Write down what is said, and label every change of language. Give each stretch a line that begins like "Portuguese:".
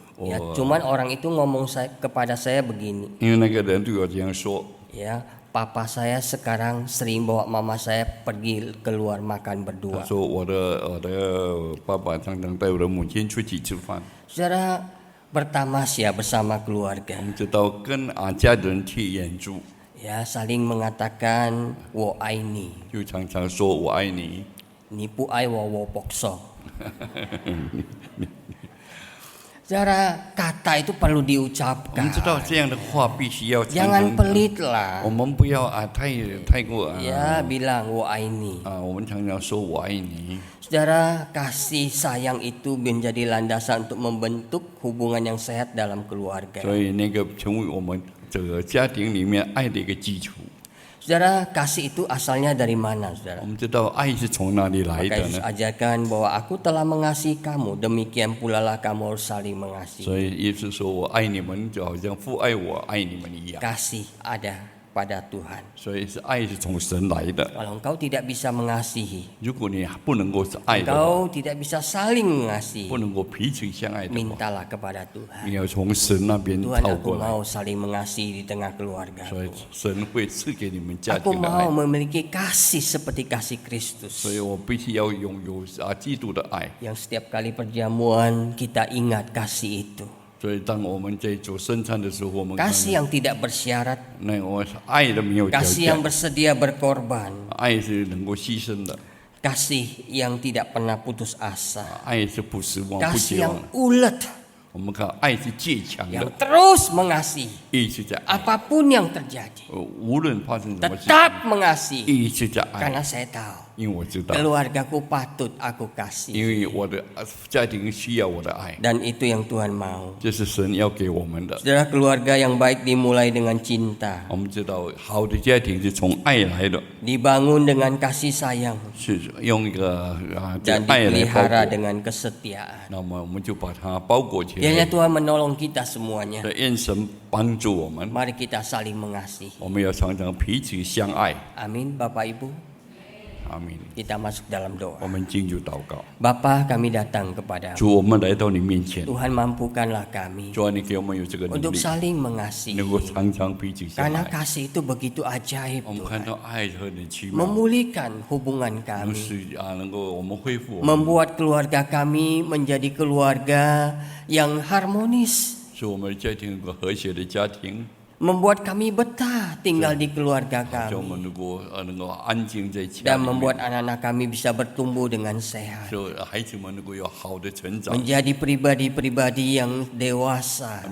Indonesian: Ya, cuman orang itu ngomong kepada saya begini.
Chinese: 因为那个人对我这样说，
Indonesian: Ya, papa saya sekarang sering bawa mama saya pergi keluar makan
Chinese: 他
Indonesian: berdua.
Chinese: 说我的爸爸常常带我的母亲出去吃饭。
Indonesian: Saudara, bertamasya bersama
Chinese: 我
Indonesian: keluarga.
Chinese: 们知道跟家人去演出，
Indonesian: Ya, saling mengatakan
Chinese: wo aini, 就常常说我爱你。 nipu ai wo pokso.
Indonesian: Saudara, kata itu perlu
Chinese: 我们知道这样的话必须要常
Indonesian: Jangan
Chinese: 常
Indonesian: pelit
Chinese: 我
Indonesian: lah.
Chinese: 们不要太过
Indonesian: Ya, bilang
Chinese: wo aini. 我们常常说我爱你。
Indonesian: Saudara, kasih sayang itu menjadi landasan untuk membentuk hubungan yang sehat dalam keluarga.
Chinese: 所以那个成为我们这个家庭里面爱的一个基础。
Indonesian: Saudara, kasih itu asalnya dari mana, saudara?
Chinese: 们知道爱是从哪里来
Indonesian: Maka
Chinese: 的
Indonesian: Yesus
Chinese: 呢？
Indonesian: ajarkan bahwa aku telah mengasihi kamu, demikian pula lah kamu harus saling mengasihi.
Chinese: 所以耶稣说我爱你们，就好像父爱我爱你们一样。
Indonesian: Kasih ada kepada Tuhan.
Chinese: 所以是爱是从神来的。
Indonesian: Kalau engkau tidak bisa mengasihi,
Chinese: 如果你不能够是爱的话，
Indonesian: engkau tidak bisa saling mengasihi,
Chinese: 不能够彼此相爱的话，
Indonesian: mintalah kepada Tuhan.
Chinese: 你要从神那边
Indonesian: Tuhan,
Chinese: 套
Indonesian: aku
Chinese: 过来。
Indonesian: mau saling mengasihi di tengah keluarga.
Chinese: 所以神会赐给你们家
Indonesian: Aku
Chinese: 庭的爱
Indonesian: mau，memiliki kasih seperti kasih Kristus.
Chinese: 所以我必须要拥有基督的爱。
Indonesian: Yang setiap kali perjamuan kita ingat kasih itu.
Chinese: 所以当我们在做圣餐的时候，我们看
Indonesian: Kasih yang tidak bersyarat,
Chinese: 那我爱的没有条
Indonesian: kasih yang
Chinese: 件，
Indonesian: bersedia berkorban,
Chinese: 爱是能够牺牲的，
Indonesian: kasih yang tidak pernah putus asa,
Chinese: 爱是不失望不
Indonesian: kasih
Chinese: 绝
Indonesian: yang
Chinese: 望。
Indonesian: ulet,
Chinese: 我们看爱是最强
Indonesian: yang
Chinese: 的，
Indonesian: terus mengasihi
Chinese: 一直在爱，
Indonesian: apapun yang terjadi,
Chinese: 无论发生什么事情，
Indonesian: tetap mengasihi.
Chinese: 一直在爱，
Indonesian: Karena saya tahu
Chinese: 因为我知道，
Indonesian: keluargaku patut aku kasih,
Chinese: 因为我的家庭需要我的爱，
Indonesian: dan itu yang Tuhan mau.
Chinese: 这是神要给我们的。
Indonesian: Saudara, keluarga yang baik dimulai dengan cinta,
Chinese: 我们知道，好的家庭是从爱来的，
Indonesian: dibangun dengan kasih sayang,
Chinese: 是用一个这
Indonesian: dan
Chinese: 爱来包
Indonesian: dipelihara
Chinese: 裹。
Indonesian: dengan kesetiaan.
Chinese: 那么我们就把它包裹起
Indonesian: Kiranya
Chinese: 来。
Indonesian: Tuhan menolong kita semuanya.
Chinese: 愿神帮助我们，
Indonesian: Mari kita saling mengasihi.
Chinese: 我们要常常彼此相爱。
Indonesian: Amin, Bapak Ibu.
Chinese: 阿明。
Indonesian: Kita masuk dalam
Chinese: 我
Indonesian: doa.
Chinese: 们进入祷告，
Indonesian: Bapa, kami datang kepada
Chinese: 主，我们来到你面前，
Indonesian: Tuhan, mampukanlah kami
Chinese: 主啊，你给我们有这个能
Indonesian: untuk
Chinese: 力，
Indonesian: saling mengasihi.
Chinese: 能够常常彼此相
Indonesian: Karena
Chinese: 爱。
Indonesian: kasih itu begitu ajaib,
Chinese: 我们看
Indonesian: Tuhan.
Chinese: 到爱和你奇妙，
Indonesian: Memulihkan hubungan kami.
Chinese: 使能够我们恢复我们，
Indonesian: Membuat keluarga kami menjadi keluarga yang harmonis.
Chinese: 使我们的家庭有个和谐的家庭，
Indonesian: Membuat kami betah tinggal di keluarga
Chinese: 使我
Indonesian: kami.
Chinese: 们能够安静在家
Indonesian: Dan
Chinese: 里面，
Indonesian: membuat anak-anak kami bisa bertumbuh dengan sehat.
Chinese: 使孩子们能够有好的成长，
Indonesian: Menjadi pribadi-pribadi yang dewasa.